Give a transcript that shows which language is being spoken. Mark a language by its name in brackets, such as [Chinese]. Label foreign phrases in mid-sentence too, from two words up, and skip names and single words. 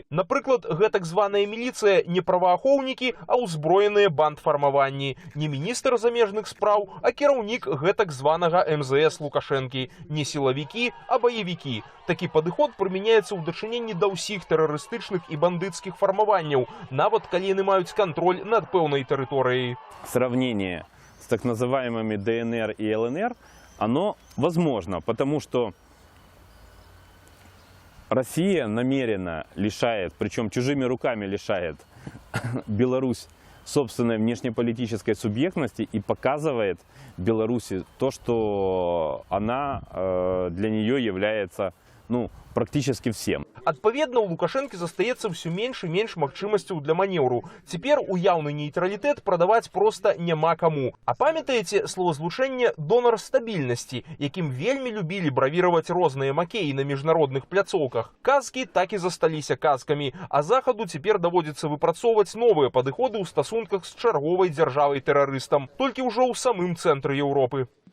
[Belarusian] Напрыклад, гэтак званая міліцыя не праваахоўнікі, а ўзброеныя бандфармаванні. Не міністр замежных спраў, а кіраўнік гэтак званага МЗС Лукашэнкі. Не сілавікі, а баевікі. Такі падыход прымяняецца ў дачыненні да ўсіх тэрарыстычных і бандыцкіх фармаванняў, нават калі яны маюць кантроль над пэўнай тэрыторыяй. [Russian] Сравнение с так называемыми ДНР и ЛНР оно возможно, потому что Россия намеренно лишает, причем чужими руками лишает Беларусь собственной внешнеполитической субъектности и показывает Беларуси то, что она для нее является практически всем. [Belarusian] Адпаведна, у Лукашэнкі застаецца ўсё менш і менш магчымасцяў для манеўру. Цяпер уяўны нейтралітэт прадаваць проста няма каму. А памятаеце словазлучэнне «донар стабільнасці», якім вельмі любілі бравіраваць розныя макеі на міжнародных пляцоўках? Казкі так і засталіся казкамі, а Захаду цяпер даводзіцца выпрацоўваць новыя падыходы ў стасунках з чарговай дзяржавай-тэрарыстам, толькі ўжо ў самым цэнтры Еўропы.